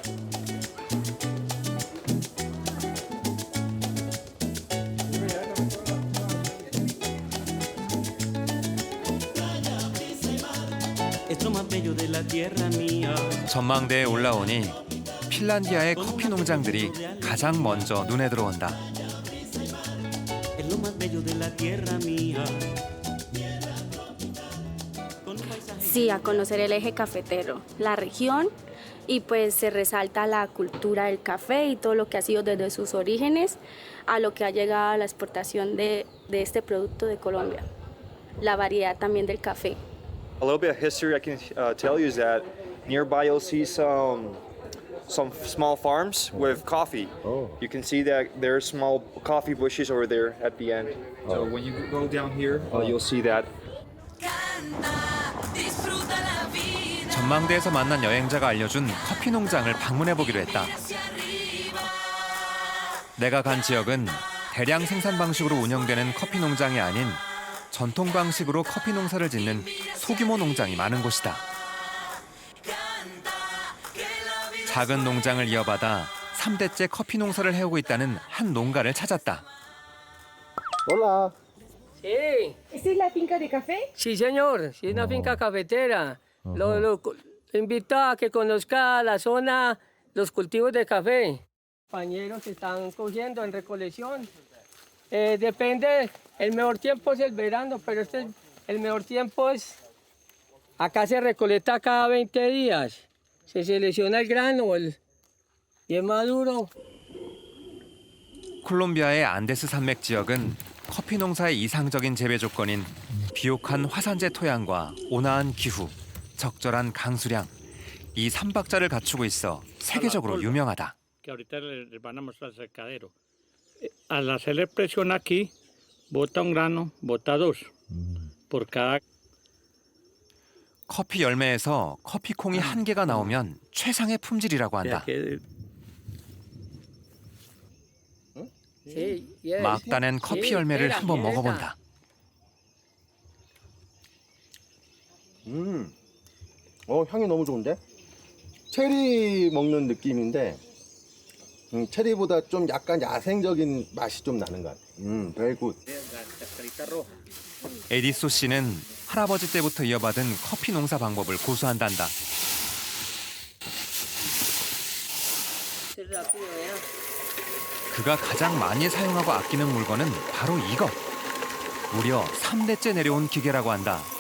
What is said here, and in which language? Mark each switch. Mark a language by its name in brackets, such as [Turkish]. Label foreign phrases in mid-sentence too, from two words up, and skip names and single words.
[Korean] 전망대에 올라오니 핀란디아의 커피 농장들이 가장 먼저 눈에 들어온다. [Spanish] Sí, a conocer el eje cafetero, la región, y pues se resalta la cultura del café y todo lo que ha sido desde sus orígenes a lo que ha llegado a la exportación de este producto de Colombia. La variedad también del café. [English] A little bit of history I can tell you is that nearby you'll see some small farms with coffee. You can see that there are small coffee bushes over there at the end. So when you go down here, you'll see that. [Korean] 전망대에서 만난 여행자가 알려준 커피 농장을 방문해 보기로 했다. 내가 간 지역은 대량 생산 방식으로 운영되는 커피 농장이 아닌 전통 방식으로 커피 농사를 짓는 소규모 농장이 많은 곳이다. 작은 농장을 이어받아 3대째 커피 농사를 해오고 있다는 한 농가를 찾았다. [Spanish] Hola. Sí. ¿Esta es la finca de café? Sí, señor. Sí, es una finca cafetera. Lo invito a que conozca la zona, los cultivos de café. Compañeros están cogiendo en recolección. Depende, el mejor tiempo es el verano, pero el mejor tiempo es... Acá se recolecta cada 20 días. Se selecciona el grano y es maduro. [Korean] 콜롬비아의 안데스 산맥 지역은 커피 농사의 이상적인 재배 조건인 비옥한 화산재 토양과 온화한 기후, 적절한 강수량, 이 3박자를 갖추고 있어 세계적으로 유명하다. [Spanish] Que ahorita les van a mostrar el secadero. Al hacerle presión aquí, bota un grano, bota dos. Por cada. [Korean] 커피 열매에서 커피콩이 한 개가 나오면 최상의 품질이라고 한다. 막 따낸 커피 열매를 한번 먹어본다. 향이 너무 좋은데? 체리 먹는 느낌인데 체리보다 좀 약간 야생적인 맛이 좀 나는 것 같아. [English] very good. [Korean] 에디소 씨는 할아버지 때부터 이어받은 커피 농사 방법을 고수한단다. 그가 가장 많이 사용하고 아끼는 물건은 바로 이것. 무려 3대째 내려온 기계라고 한다.